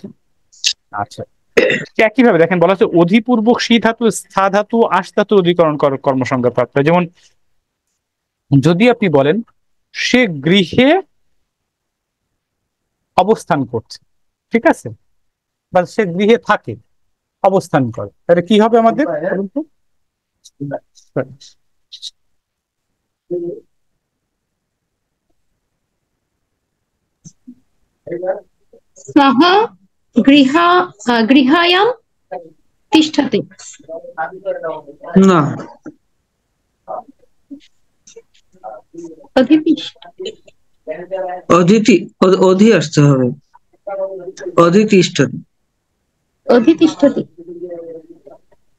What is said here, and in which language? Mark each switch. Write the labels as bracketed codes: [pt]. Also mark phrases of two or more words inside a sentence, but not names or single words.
[bn] আচ্ছা, একইভাবে দেখেন বলা হচ্ছে অধিপূর্বক সি ধাতু, স্থা ধাতু, আস ধাতু অধিকরণ কর্মসংজ্ঞা প্রাপ্ত হয়। যেমন যদি আপনি বলেন সে গৃহে অবস্থান করছে, ঠিক আছে, বা সে গৃহে থাকে, অবস্থান করে, তাহলে কি হবে আমাদের বলুন তো? [sa] सः गृहायां तिष्ठति। [bn] না, অদিতি, অধি আসতে হবে, অধিতিষ্ঠতি। [sa] अधितिष्ठति।